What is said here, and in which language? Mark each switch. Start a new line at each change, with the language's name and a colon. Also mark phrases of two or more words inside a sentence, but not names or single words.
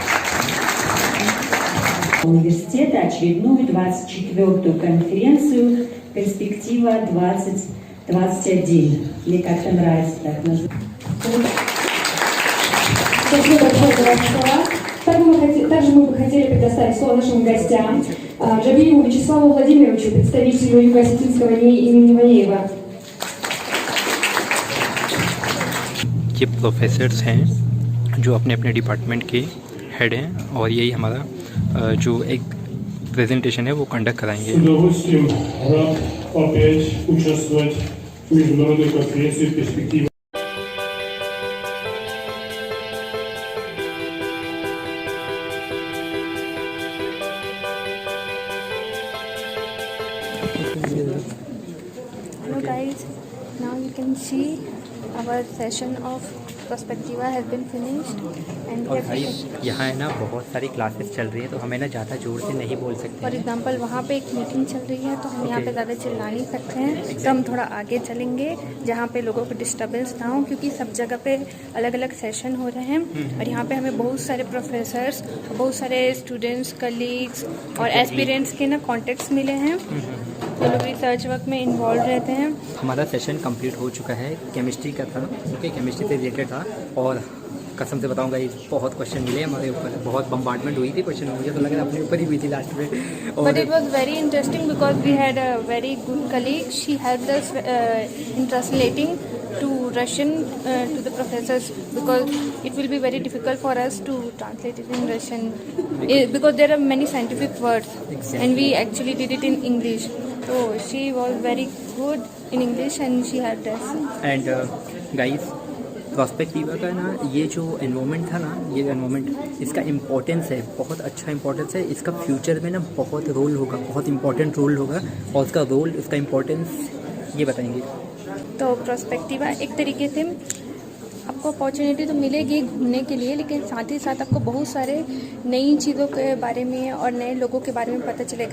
Russian: Университета очередную 24-ю конференцию «Перспектива 2021». Мне как-то нравится так назвать. Спасибо большое за ваши слова. Также мы бы хотели предоставить слово нашим гостям. Джабиеву Вячеславу Владимировичу, представителю Юго-Осетинского НИИ имени Валеева.
Hindi: ये प्रोफेसर्स हैं जो अपने अपने डिपार्टमेंट के हेड हैं और यही हमारा जो एक प्रेजेंटेशन है वो कंडक्ट कराएंगे।
Russian: С удовольствием рад опять участвовать в международной конференции «Перспектива».
English: Hello guys, now you can see our session of Perspectiva has been finished and
Hindi: और भाई यहाँ है ना बहुत सारी क्लासेस चल रही है, तो हमें ना ज़्यादा जोर से नहीं बोल सकते।
English: for example
Hindi: वहाँ पे एक मीटिंग चल रही है तो हम यहाँ पे ज़्यादा चिल्ला नहीं सकते हैं, तो हम थोड़ा आगे चलेंगे जहाँ पे लोगों को डिस्टर्बेंस ना हो, क्योंकि सब जगह पे अलग अलग सेशन हो रहे हैं और यहाँ पे हमें बहुत सारे प्रोफेसर्स, बहुत सारे स्टूडेंट्स, कलीग्स और एस्पिरेंट्स के ना कॉन्टेक्ट्स मिले हैं जो लोग
English: research work
Hindi: में इन्वॉल्व रहते हैं। हमारा
English: session complete
Hindi: हो चुका है, केमिस्ट्री का था। ओके, केमिस्ट्री से रिलेटेड था और कसम से बताऊंगा ये बहुत क्वेश्चन मिले हमारे ऊपर, बहुत बम्बार्डमेंट हुई थी क्वेश्चन, मुझे तो लग रहा है अपने ऊपर ही हुई थी लास्ट में।
English: But it was very interesting because we had a very good colleague. She helped us in translating to Russian to the professors, because it will be very difficult for us to translate it in Russian because there are many scientific words and we actually did it in English. So she was very good in English and she helped us. and guys,
Hindi: प्रॉस्पेक्टिवा का ना ये जो एनवायरनमेंट था ना, ये एनवायरनमेंट इसका इम्पोर्टेंस है, बहुत अच्छा इम्पोर्टेंस है। इसका फ्यूचर में ना बहुत रोल होगा, बहुत
English: important role
Hindi: होगा, और उसका रोल, उसका इम्पोर्टेंस ये बताएंगे। तो प्रॉस्पेक्टिवा एक तरीके से आपको अपॉर्चुनिटी तो मिलेगी घूमने के लिए, लेकिन साथ ही साथ आपको बहुत सारे नई चीज़ों के बारे में और नए लोगों के बारे में पता चलेगा।